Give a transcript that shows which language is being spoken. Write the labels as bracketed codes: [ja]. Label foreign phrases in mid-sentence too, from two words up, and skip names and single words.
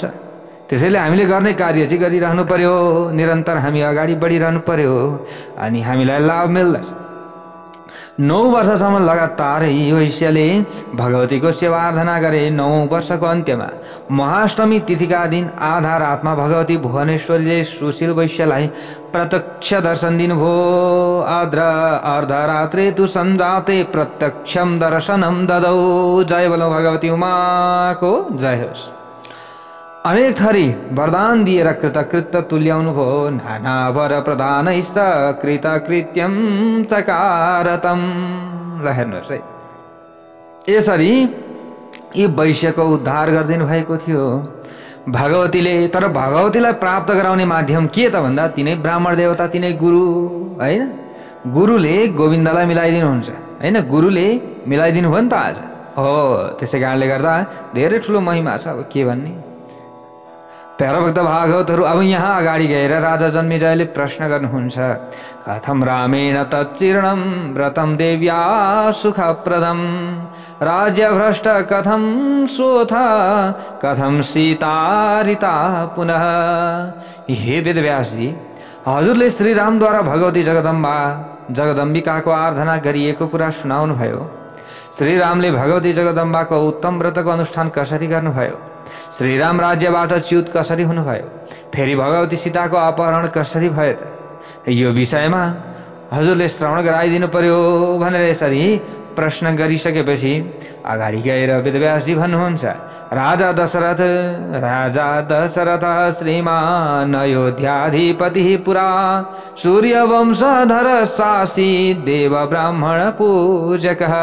[ne] त्यसैले हामीले गर्ने कार्य चाहिँ गरिरहनु पर्यो, निरन्तर हामी अगाडि बढिरहनु पर्यो, अनि हामीलाई लाभ मिल्दछ। 9 वर्षसम्म लगातार यी वैश्यले भगवतीको सेवा आराधना गरे। 9औं वर्षको अन्त्यमा महाअष्टमी तिथिका दिन आधा रातमा भगवती भुवनेश्वरीले सुशील वैश्यलाई प्रत्यक्ष दर्शन दिनुभयो। [sa] अर्धरात्रे तु सञ्जाते प्रत्यक्षम दर्शनम ददौ। [ne] जय बोलो भगवती उमाको जय होस्। अनेक थरी वरदान दिएर कृतकृत्य तुल्याउनु भयो। [sa] नाना वर प्रदानैश्च कृतकृत्यम चकारतम। [ne] ल हेर्नुहोस् है, यसरी यी वैश्यको उद्धार गरिदिनु भएको थियो भगवतीले। तर भगवतीलाई प्राप्त गराउने माध्यम के त भन्दा तिनै ब्राह्मण देवता, तिनै गुरु होइन। गुरुले गोविन्दलाई मिलाइदिनुहुन्छ होइन, गुरुले मिलाइदिनु भयो नि त आज हो। त्यसै कारणले गर्दा धेरै ठुलो महिमा छ। अब के भन्ने? प्यारा भक्त भागवतहरू अब यहाँ अगाडि गएर राजा जन्मेजयले प्रश्न गर्नुहुन्छ, [sa] कथम रामेण तच्चीर्णम व्रतम देव्या सुखप्रदम राज्यभ्रष्ट कथम सोथ कथम सीतारिता पुनः। [ne] हे वेदव्यासजी, हजुरले श्रीरामद्वारा भगवती जगदम्बिकाको आराधना गरिएको कुरा सुनाउनु भयो। श्रीरामले भगवती जगदम्बाको उत्तम व्रतको अनुष्ठान कसरी गर्नुभयो, श्रीराम राज्यबाट च्युत कसरी हुनुभयो, फेरि भगवती सीताको अपहरण कसरी भयो त, यो विषयमा हजुरले श्रवण गराइदिनु पर्यो भनेर यसरी प्रश्न गरिसकेपछि अगाडि गएर वेदव्यासजी भन्नुहुन्छ, [sa] राजा दशरथ श्रीमान अयोध्याधिपति पुरा सूर्यवंशधर शासी देव ब्राह्मण पूजक।